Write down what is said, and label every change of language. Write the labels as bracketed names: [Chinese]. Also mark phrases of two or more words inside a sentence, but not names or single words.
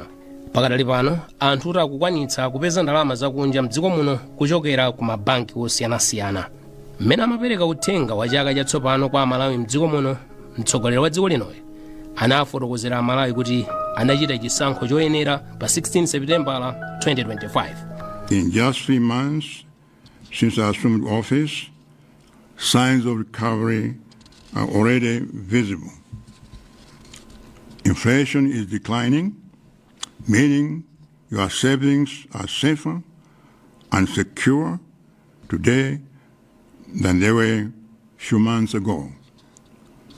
[Nyanja] Pakadali pano anthu akukwanitsa kupeza ndalama zakunja mdziko muno kuchokera ku mabanki osiyanasiyana. Mmene amapereka uthenga wa chaka chatsopano kwa Malawi mdziko muno, mtsogoleri wa dziko linoyo anafotokozera Malawi kuti anachita chisankho choyenera pa 16 September 2025. [English] In just 3 months since I assumed office, signs of recovery are already visible. Inflation is declining, meaning your savings are safer and secure today than they were a few months ago.